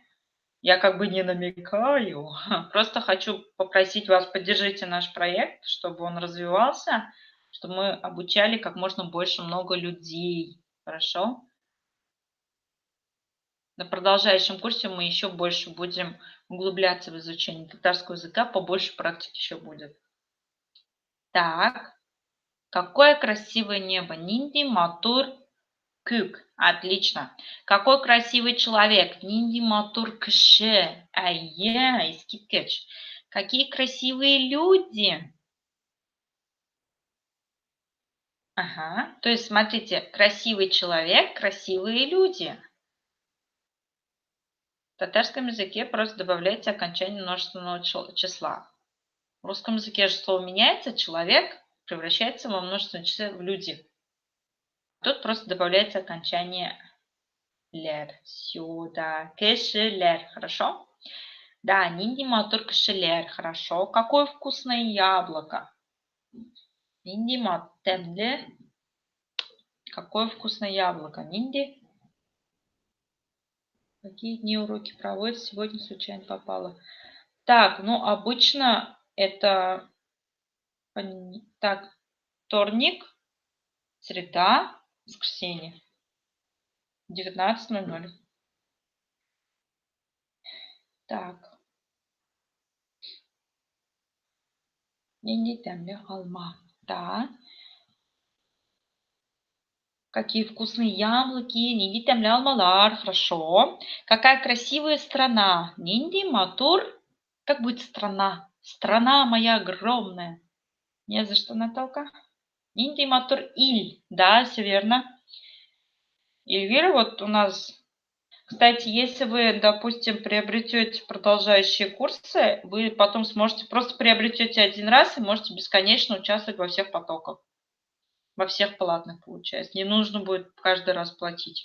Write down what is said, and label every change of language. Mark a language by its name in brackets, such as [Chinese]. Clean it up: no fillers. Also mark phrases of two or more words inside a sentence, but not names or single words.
[Russian] Я как бы не намекаю, просто хочу попросить вас, поддержите наш проект, чтобы он развивался, чтобы мы обучали как можно больше много людей. Хорошо? На продолжающем курсе мы еще больше будем углубляться в изучение татарского языка, побольше практики еще будет. Так, какое красивое небо. [Tatar] Нинди матур кюк. [Russian] Отлично. Какой красивый человек. [Tatar] Нинди матур кши. Айе, искиткеч. [Russian] Какие красивые люди. Ага, то есть смотрите, красивый человек, красивые люди. В татарском языке просто добавляется окончание множественного числа. В русском языке же слово меняется, человек превращается во множественное число в люди. Тут просто добавляется окончание лер. Сюда. Кешелер. Хорошо? [Tatar] Да, нинди матур кешелер. [Russian] Хорошо. Какое вкусное яблоко. [Tatar] Нинди маттемле. [Russian] Какое вкусное яблоко. Нинди. Какие дни уроки проводят? Сегодня случайно попало. Так, ну обычно это так, вторник, среда, воскресенье. 19:00. Так. [Tatar] Нинди темле алма. Да. [Russian] Какие вкусные яблоки. [Tatar] Нинди темле алмалар. [Russian] Хорошо. Какая красивая страна. [Tatar] Нинди матур. [Russian] Как будет страна? Страна моя огромная. Не за что, Наталка. [Tatar] Нинди матур иль. [Russian] Да, все верно. Эльвира, вот у нас... Кстати, если вы, допустим, приобретете продолжающие курсы, вы потом сможете, просто приобретете один раз и можете бесконечно участвовать во всех потоках. Во всех платных, получается. Не нужно будет каждый раз платить.